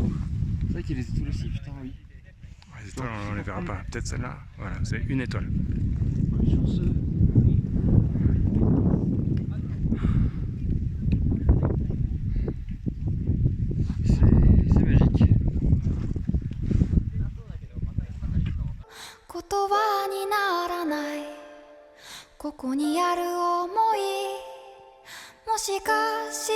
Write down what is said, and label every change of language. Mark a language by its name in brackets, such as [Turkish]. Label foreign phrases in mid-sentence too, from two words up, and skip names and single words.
[French] C'est vrai qu'il y a les étoiles aussi, putain, oui. Les étoiles, on les verra pas. Peut-être celle-là. Voilà, c'est une étoile. Chanceux. C'est magique. [Japanese] 言葉にならないここにある想いもしか